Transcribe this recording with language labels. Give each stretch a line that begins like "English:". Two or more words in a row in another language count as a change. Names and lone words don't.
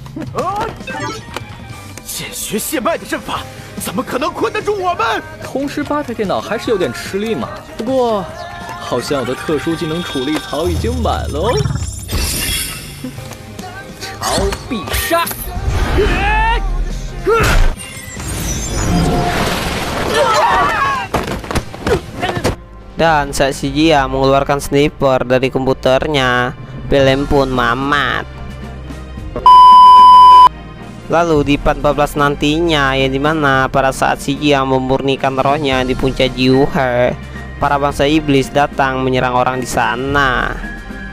Chinese: 现学现卖的阵法，怎么可能困得住我们？同时8台电脑还是有点吃力嘛。不过，好像我的特殊技能处理槽已经满了哦。超必杀！
Indonesian: Dan saat si Jia mengeluarkan sniper dari komputernya, Bellem pun mamat. Lalu di part 14 nantinya, yang dimana pada saat si Jia memurnikan rohnya di puncak Jiuhe, para bangsa iblis datang menyerang orang di sana.